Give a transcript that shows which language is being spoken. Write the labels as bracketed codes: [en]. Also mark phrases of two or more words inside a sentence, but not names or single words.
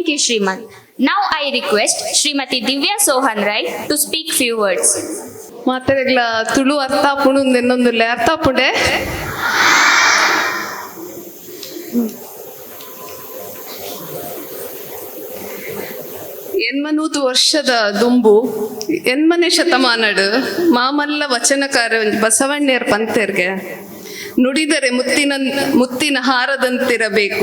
[en] Sriman. Now I request Srimati Divya Sohan Rai to speak few words. [tcy] ಮಾತಾಡಗ್ಲ ತುಳು ಅರ್ಥ ಆಪುಂಡು ಇನ್ನೊಂದುಲ್ಲೆ ಅರ್ಥ ಆಪುಂಡೆ ಎನ್ಮನೂತು ವರ್ಷದ ದುಂಬು ಎನ್ಮನೆ ಶತಮಾನಡು ಮಾಮಲ್ಲ ವಚನಕಾರ ಬಸವಣ್ಣೇರ್ ಪಂತೆರ್ಗೆ [kn] ನುಡಿದರೆ ಮುತ್ತಿನ ಹಾರದಂತಿರಬೇಕು,